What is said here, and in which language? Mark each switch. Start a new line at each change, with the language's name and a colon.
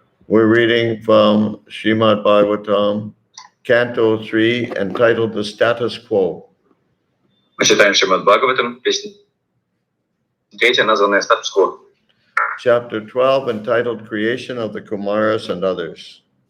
English: We're reading from Srimad Bhagavatam, Canto 3, entitled The Status Quo.
Russian: Мы читаем Шримад Бхагаватам, песня 3, названная «Статус-кво».
English: Chapter 12, entitled Creation of the Kumaras and Others.